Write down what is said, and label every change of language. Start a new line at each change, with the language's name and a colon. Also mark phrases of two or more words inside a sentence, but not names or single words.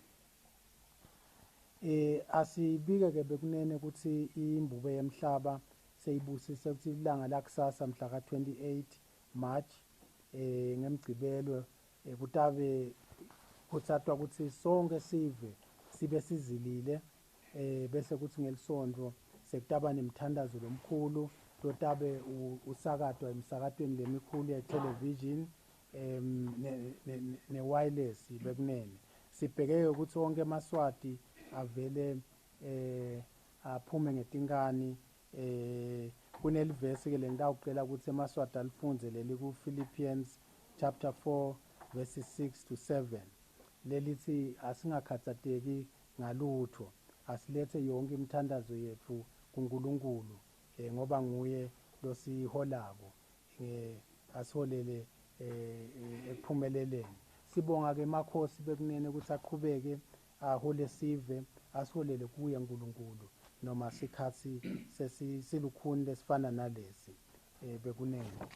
Swati: Asibike ke bekunene ukuthi imbube yemhlaba seyibusise ukuthi ilanga lakusasa mhla ka-28 March ngemgcibelo kutabe kutsatwa ukuthi sonke sibe sizilile bese kuthi ngelisonto sekutaba nemthandazo lomkhulu lotabe usakatwa emsakatweni lemikhulu ye-television ne-wireless bekunene. Sibheke ukuthi wonke emaswati avele aphume ngetinkani. Kunelivesi ke lengitawucela ukuthi emaswati alifunze leli ku-
English: Philippians chapter 4 verses 6 to 7
Swati: lelithi asingakhatsateki ngalutho, asilethe yonke imithandazo yethu kuNkulunkulu ngoba nguye losiholako asiholele ekuphumeleleni. Sibonga ke makhosi bekunene ukuthi aqhubeke ahole sive asiholele kuye uNkulunkulu noma sikhathi silukhuni lesifana nalesi bekunene.